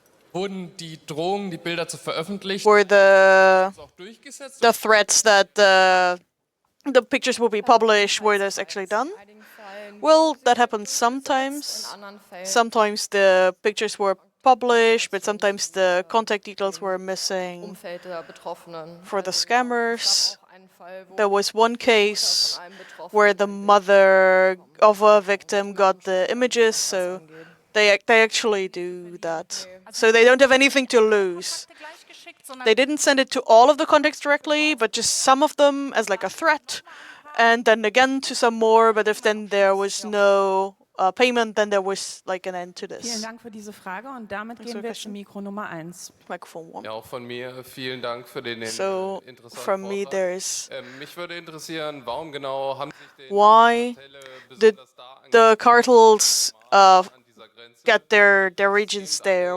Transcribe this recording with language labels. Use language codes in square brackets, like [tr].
[de] Wurden die Drohungen, die Bilder zu veröffentlichen, [en] were the threats that the pictures will be published, were those actually done? Well, that happens sometimes. Sometimes the pictures were published, but sometimes the contact details were missing for the scammers. There was one case where the mother of a victim got the images, so they actually do that. So they don't have anything to lose. They didn't send it to all of the contacts directly, but just some of them as like a threat, and then again to some more. But if then there was no payment, then there was like an end to this. Microphone 1. [de] Ja, auch von mir vielen Dank für den [en] So from me there's [de] mich würde interessieren, warum genau haben sich [en] why did the cartels get their regions there?